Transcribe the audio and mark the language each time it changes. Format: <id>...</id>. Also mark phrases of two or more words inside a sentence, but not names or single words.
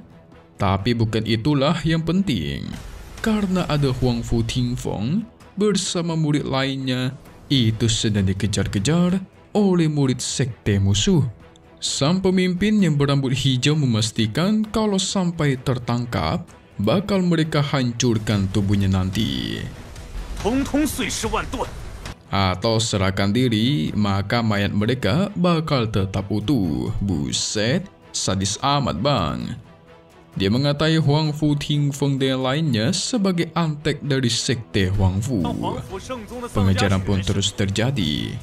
<id>Tapi bukan itulah yang penting. Karena ada Huang Fu Tingfeng bersama murid lainnya itu sedang dikejar-kejar oleh murid sekte musuh. Sang pemimpin yang berambut hijau memastikan kalau sampai tertangkap, bakal mereka hancurkan tubuhnya nanti.</id> <zh>统统碎尸万段.</zh> <id>Atau serahkan diri, maka mayat mereka bakal tetap utuh. Buset, sadis amat bang. Dia mengatai Huang Fu Tingfeng dan lainnya sebagai antek dari sekte Huang Fu. Pengejaran pun terus terjadi.</id>